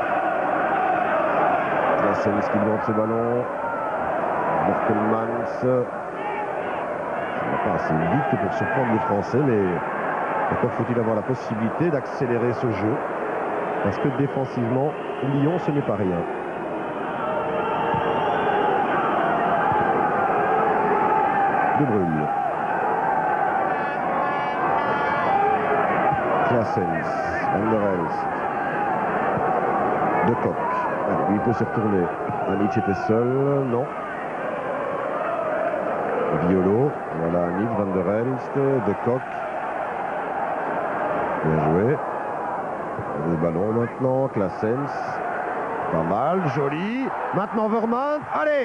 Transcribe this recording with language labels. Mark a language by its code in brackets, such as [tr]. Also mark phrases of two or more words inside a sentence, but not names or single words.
[fr] La scène qui demande ce ballon. Morkelmans. Ça ne va pas assez vite pour surprendre les Français, mais encore faut-il avoir la possibilité d'accélérer ce jeu. Parce que défensivement, Lyon, ce n'est pas rien. De Bruyne. Claessens. Van der Elst. De Kock. Lui, il peut se retourner. Anic était seul. Non. Violo. Voilà Anic, Van der Elst. De Kock. Bien joué. Le ballon maintenant. Claessens. Pas mal. Joli. Maintenant Vermaat. Allez.